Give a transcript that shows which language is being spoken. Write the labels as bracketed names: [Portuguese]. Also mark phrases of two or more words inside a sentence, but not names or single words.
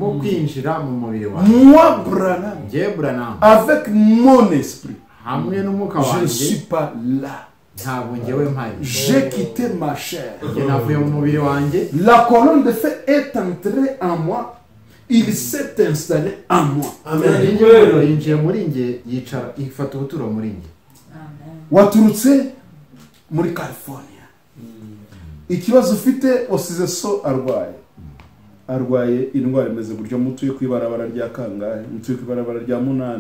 [French] Moi, Branham, avec mon esprit, je ne suis pas là. J'ai quitté ma chair. La colonne de feu est entrée en moi. Il s'est installé en moi. Amen. [Kinyarwanda] Waturutse muri California. Ikibazo ufite wasize so arwaye indwara imeze buryo mutuye kwibarabara rya kangahe, mutuye kwibarabara rya 8.